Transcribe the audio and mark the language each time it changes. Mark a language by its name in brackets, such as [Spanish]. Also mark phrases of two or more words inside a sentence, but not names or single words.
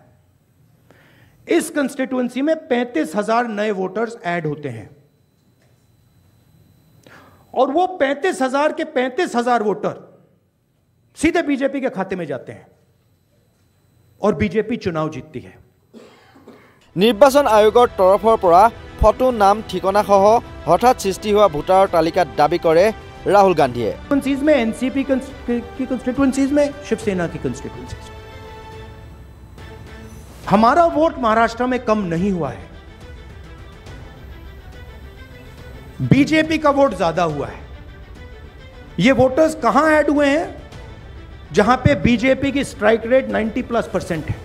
[Hindi] इस कंस्टिट्यूएंसी में 35,000 नए [English] voters add [Hindi] होते हैं और वो 35,000 के 35,000 वोटर सीधे बीजेपी के खाते में जाते हैं और बीजेपी चुनाव जीतती है। [Assamese] নিৰ্বাচন আয়োগৰ তৰফৰ পৰা ফটো নাম ঠিকনা সহ হঠাৎ সৃষ্টি হোৱা ভোটাৰৰ তালিকাত দাবী কৰে राहुल गांधी [Hindi] कंस्टिट्यूएंसीज में एनसीपी की कंस्टिट्यूएंसीज में शिवसेना की कंस्टिट्यूएंसीज हमारा वोट महाराष्ट्र में कम नहीं हुआ है, बीजेपी का वोट ज्यादा हुआ है। ये वोटर्स कहां ऐड हुए हैं? जहां पे बीजेपी की [English] strike rate [Hindi] 90+% है।